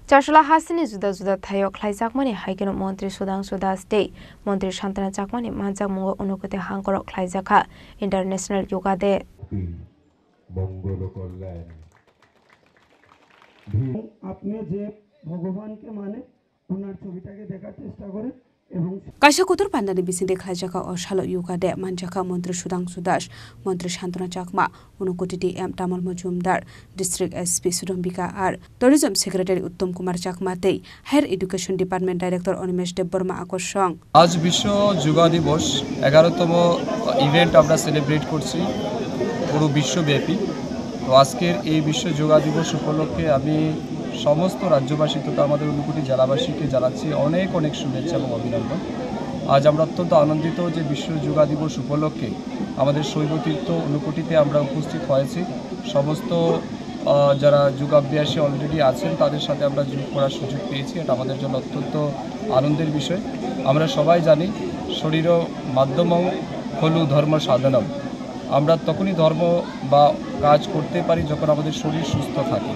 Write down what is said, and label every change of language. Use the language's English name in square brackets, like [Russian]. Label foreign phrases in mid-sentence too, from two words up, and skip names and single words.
[Kok Borok] Charshula Hasini Juda Thayo Klaijakmani Haikino Montri Sudangsu Das Day Montri Shantana Jakmani Manjak Mungo Unukote Hangkorok Klaijaka International Yoga Day [Bangla] আপনি যে ভগবানকে মানে ওনার ছবিটাকে দেখার চেষ্টা করেন এবং [Kok Borok] Kaisa Kutur Pandani Bisinde Klajaka or Shalo Yoga de Manjaka Montri Sudangsu Das Montri Shantana Jakma Unukoti M Tamal Mojumdar [English] District SP [Kok Borok] Sudombika R [English] Tourism Secretary [Kok Borok] Uttom Kumar Jakma Tei [English] Higher Education Department Director [Kok Borok] Onimesh Deborma Akoshong [Bangla] আজ বিশ্ব যোগা দিবস 11তম ইভেন্ট আমরা সেলিব্রেট করছি পুরো বিশ্বব্যাপী তো আজকের এই বিশ্ব যোগা দিবস উপলক্ষে আমি সমস্ত রাজ্যবাসী তথা আমাদের উনকোটি জেলাবাসীকে জানাচ্ছি অনেক অনেক শুভেচ্ছা এবং অভিনন্দন আজ আমরা অত্যন্ত আনন্দিত যে বিশ্ব যোগা দিবস উপলক্ষে আমাদের শৈবতীর্থ উনকোটিতে আমরা উপস্থিত হয়েছি সমস্ত যারা যোগাভ্যাসী অলরেডি আছেন তাদের সাথে আমরা যোগ করার সুযোগ পেয়েছি এটা আমাদের জন্য অত্যন্ত আনন্দের বিষয় আমরা সবাই জানি [Sanskrit] शरीर माध्यमं खलु धर्म साधनम् [Bangla] আমরা তখনই ধর্ম বা কাজ করতে পারি যখন আমাদের শরীর সুস্থ থাকে